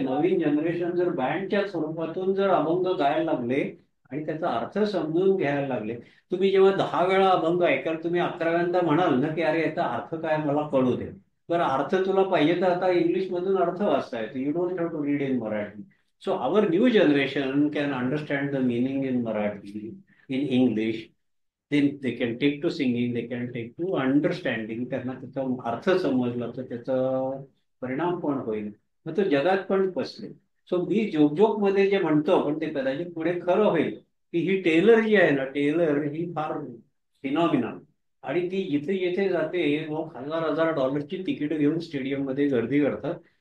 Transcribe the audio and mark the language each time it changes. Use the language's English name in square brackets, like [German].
[Marathi] नवीन generation जर बँडच्या स्वरूपातून जर अभंग गायला लागले आणि त्याचा अर्थ समजून घ्यायला लागले. तुम्ही जेव्हा 10 वेळा अभंग ऐकाल, तुम्ही 11व्यांदा म्हणाल ना की अरे याचा अर्थ काय मला कळू दे. बरं, अर्थ तुला पाहिजे तर आता इंग्लिश मधून अर्थ वाचता येतो, [English] You don't have to read in Marathi. So our new generation can understand the meaning in Marathi, in English. Then they can take to singing, they can take to understanding. [Marathi] त्यांना त्याचा अर्थ समजला तर त्याचा परिणाम पण होईल, मग तो जगात पण पसरेल. सो मी जोक मध्ये जे म्हणतो पण ते कदाचित पुढे खरं होईल की ही टेलर जी आहे ना, टेलर ही फार फिनॉमिनल. आणि ती जिथे जिथे जाते लोक $1000 तिकीट घेऊन स्टेडियम मध्ये गर्दी करतात.